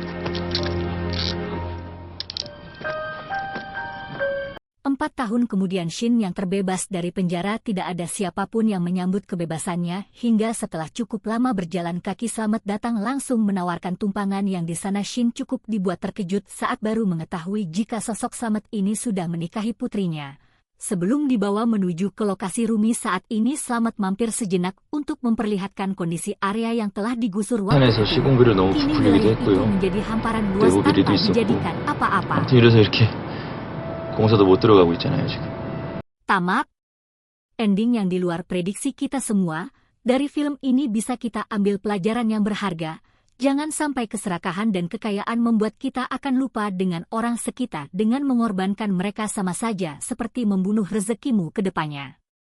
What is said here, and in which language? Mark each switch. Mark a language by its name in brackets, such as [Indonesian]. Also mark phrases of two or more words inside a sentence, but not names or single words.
[Indonesian] 4 tahun kemudian Shin yang terbebas dari penjara, tidak ada siapapun yang menyambut kebebasannya hingga setelah cukup lama berjalan kaki Slamet datang langsung menawarkan tumpangan yang di sana Shin cukup dibuat terkejut saat baru mengetahui jika sosok Slamet ini sudah menikahi putrinya. Sebelum dibawa menuju ke lokasi Rumi saat ini, Slamet mampir sejenak untuk memperlihatkan kondisi area yang telah digusur waktu [Korean] 산에서 [Indonesian] itu. [Korean] 시공비를 너무 [Indonesian] Kini [Korean] 부풀리기도 [Indonesian] wilayah itu [Korean] 했고요. [Indonesian] menjadi hamparan luas [Korean] 내부 비리도 [Indonesian] tanpa [Korean] 있었고. [Indonesian] dijadikan apa-apa. [Korean] 아무튼 이래서 이렇게 공사도 못 들어가고 있잖아요, 지금. [Indonesian] Tamat. Ending yang di luar prediksi kita semua. Dari film ini bisa kita ambil pelajaran yang berharga. Jangan sampai keserakahan dan kekayaan membuat kita akan lupa dengan orang sekitar dengan mengorbankan mereka, sama saja seperti membunuh rezekimu ke depannya.